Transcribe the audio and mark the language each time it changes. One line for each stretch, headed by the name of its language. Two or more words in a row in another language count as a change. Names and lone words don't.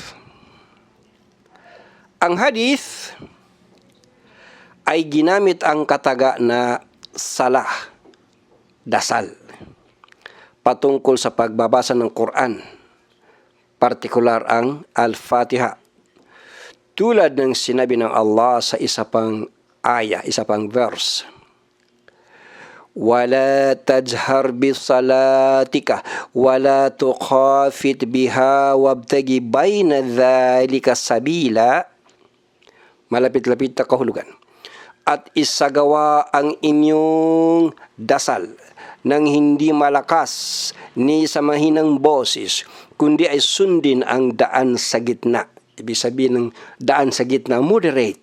Filipino: Ang hadith ay ginamit ang kataga na salah, dasal, patungkol sa pagbabasa ng Quran, partikular ang Al-Fatiha. Tulad ng sinabi ng Allah sa isa pang aya, isa pang verse.
Arabic: وَلَا تَجْهَرْ بِصَلَاتِكَ وَلَا تُخَافِتْ بِهَا وَابْتَغِ بَيْنَ ذَلِكَ سَبِيلًا.
Filipino: Malapit-lapit na kahulugan. At isagawa ang inyong dasal nang hindi malakas ni sa mahinang boses, kundi ay sundin ang daan sa gitna. Ibig sabihin ng daan sa gitna, moderate.